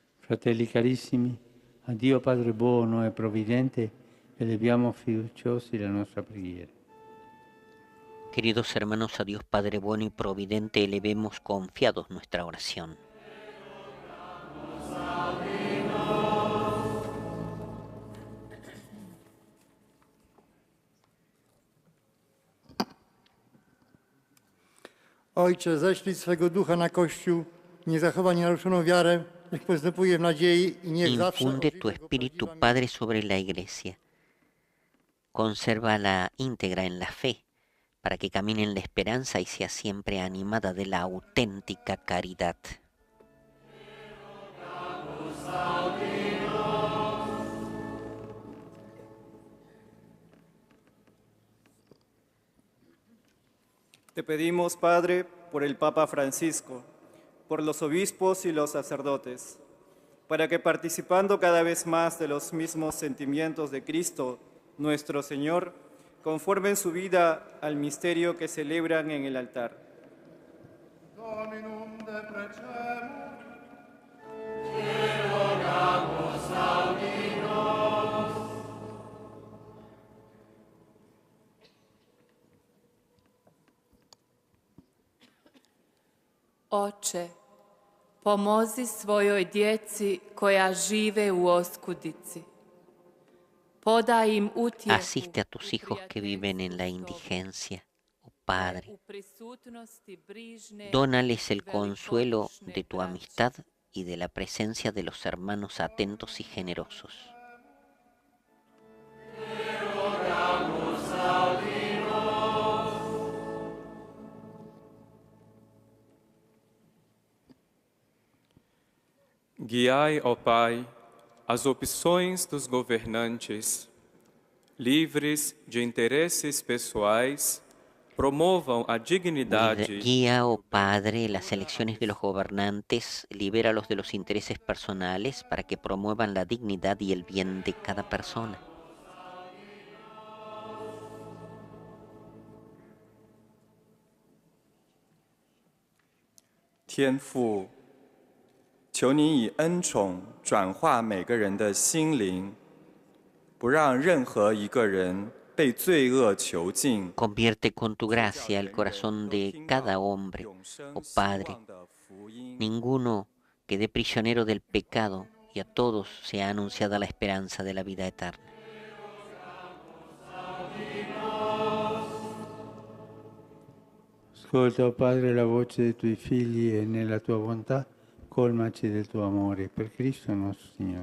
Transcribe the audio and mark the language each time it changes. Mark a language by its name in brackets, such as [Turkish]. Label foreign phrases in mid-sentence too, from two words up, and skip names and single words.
[Italian] Fratelli carissimi, a Dio Padre buono e provvidente eleviamo fiduciosi la nostra preghiera. [Spanish] Queridos hermanos, a Dios Padre bueno y providente, elevemos confiados nuestra oración. [Polish] Ojcze, ześlij swego ducha na Kościół, niech zachowa nienaruszoną wiarę, niech postępuje w nadziei i niech zawsze [Spanish] Infunde tu [Polish] ożywi jego [Spanish] Espíritu [Polish] prawdziwa [Spanish] Padre sobre la Iglesia. Consérvala íntegra en la fe, para que camine en la esperanza y sea siempre animada de la auténtica caridad. Te pedimos, Padre, por el Papa Francisco, por los obispos y los sacerdotes, para que participando cada vez más de los mismos sentimientos de Cristo, nuestro Señor, conformen su vida al misterio que celebran en el altar. [Latin] Dominum deprecemur. [Croatian] Oče, pomozi svojoj djeci koja žive u oskudici. Podaj im utjehu [Spanish] Asiste a tus hijos que viven en la indigencia, oh Padre. [Croatian] u prisutnosti brižne [Spanish] Dónales el consuelo de tu amistad y de la presencia de los hermanos atentos y generosos. [Portuguese] Guiai, ó Pai, as opções dos governantes, livres de interesses pessoais, promovam a dignidade. [Spanish] Guía, oh Padre, las elecciones de los gobernantes, libéralos de los intereses personales para que promuevan la dignidad y el bien de cada persona. [Chinese] 天父，求你以恩宠转化每个人的心灵，不让任何一个人被罪恶囚禁。 [Spanish] Convierte con tu gracia el corazón de cada hombre, oh Padre. Ninguno quede prisionero del pecado y a todos sea anunciada la esperanza de la vida eterna. [Italian] Ascolta, oh Padre, la voce dei tuoi figli e nella tua bontà colmaci del tuo amore per Cristo nostro Signore.